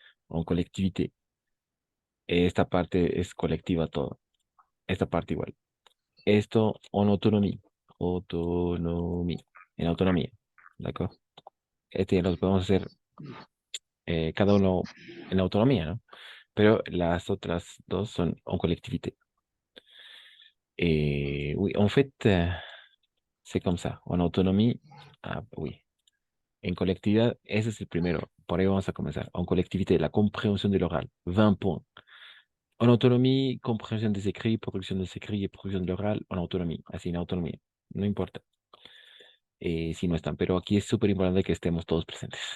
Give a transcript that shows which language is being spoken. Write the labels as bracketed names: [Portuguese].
[Spanish] En colectivité. Esta parte es colectiva todo. Esta parte igual. Esto en autonomía. Autonomía. En autonomía. ¿De acuerdo? Lo podemos hacer cada uno en autonomía, ¿no? Pero las otras dos son en collectivité. [French] Oui, en fait, c'est comme ça. En autonomie, oui. [Spanish] En colectividad, ese es el primero. Por ahí vamos a comenzar. [French] En collectivité, la compréhension de l'oral, 20 points. En autonomie, compréhension des écrits, production des écrits et production de l'oral, en autonomie. [Spanish] Así, en autonomía. No importa. Si no están, pero aquí es súper importante que estemos todos presentes.